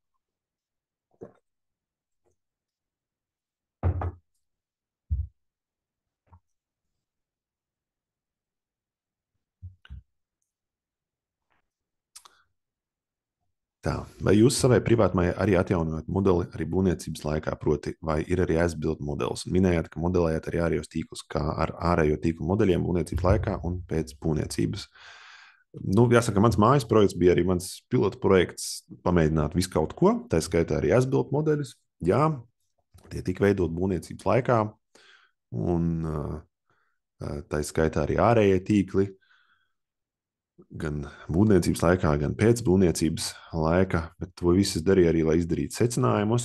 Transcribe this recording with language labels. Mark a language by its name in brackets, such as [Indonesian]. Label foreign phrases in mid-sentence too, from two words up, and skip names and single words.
[Latvian] Tā, vai jūs savai privātmājai arī atjaunojat modeli arī būvniecības laikā, proti, vai ir arī as-built modelis? Minējāt, ka modelējat arī ārējos tīklus, kā ar ārējo tīklu modeļiem būvniecības laikā un pēc būvniecības. Jāsaka, mans mājas projekts bija arī mans pilota projekts pamēģināt visu kaut ko, tā skaitā arī as-built modeļus. Jā, tie tika veidot būvniecības laikā, un tā skaitā arī ārējie tīkli, gan būvniecības laikā, gan pēc būvniecības laika, bet to visu es darīju arī, lai izdarītu secinājumus.